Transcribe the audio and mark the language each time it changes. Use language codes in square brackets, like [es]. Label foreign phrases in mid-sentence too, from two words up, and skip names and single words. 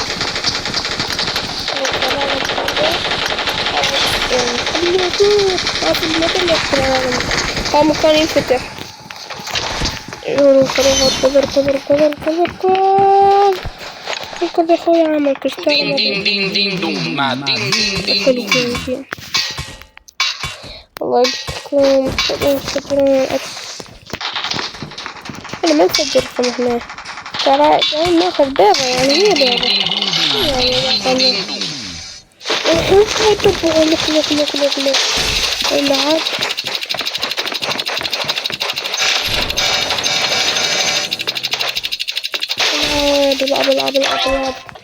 [ar] خليني أشوف هذا المكان يفتح. هذا مكان ينفتح. كذا أخوي عامل كريستال. Din din din din dumma. Din din din dum. الله يسلمكم. أنا ما نسجلكم هنا. ترى جايين ناخذ بيضة يعني هي بيضة. يعني لك إلا عاد العب.